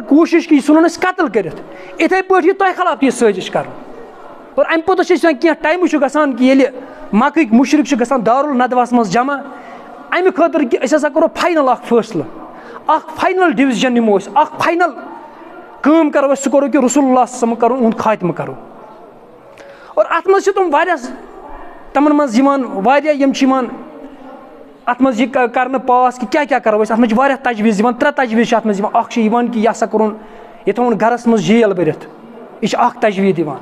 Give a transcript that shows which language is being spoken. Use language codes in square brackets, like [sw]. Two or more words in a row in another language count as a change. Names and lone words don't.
[ks] کوٗشِش کہِ یہِ ژھٕنُن أسۍ قتل کٔرِتھ یِتھَے پٲٹھۍ یہِ تۄہہِ خلاف یہِ سٲزِش کَرُن اور اَمہِ پوٚتُس چھِ أسۍ کینٛہہ ٹایمہٕ چھُ گژھان کہِ ییٚلہِ مکٕکۍ مُشرِق چھِ گژھان دارالندواہَس منٛز جمع اَمہِ خٲطرٕ کہِ أسۍ ہسا کَرو فاینَل اکھ فٲصلہٕ اکھ [en] final decision [ks] نِمو أسۍ اکھ فاینَل کٲم کَرو أسۍ سُہ کَرو کہِ [ar] رسول اللہ صلی اللہ علیہ وسلم [ks] کَرو اُہُنٛد خاتمہٕ کَرو اور اَتھ منٛز چھِ تِم واریاہ تِمَن منٛز یِوان واریاہ یِم چھِ یِوان اَتھ منٛز یہِ کَرنہٕ پاس کہِ کیٛاہ کَرو أسۍ. اَتھ منٛز چھِ واریاہ تجویٖز یِوان, 3 تجویٖز چھِ اَتھ منٛز یِوان. اَکھ چھِ یِوان کہِ یہِ ہسا کوٚرُن یہِ تھاوُن گَرَس منٛز جیل بٔرِتھ, یہِ چھِ اَکھ تجویٖز یِوان.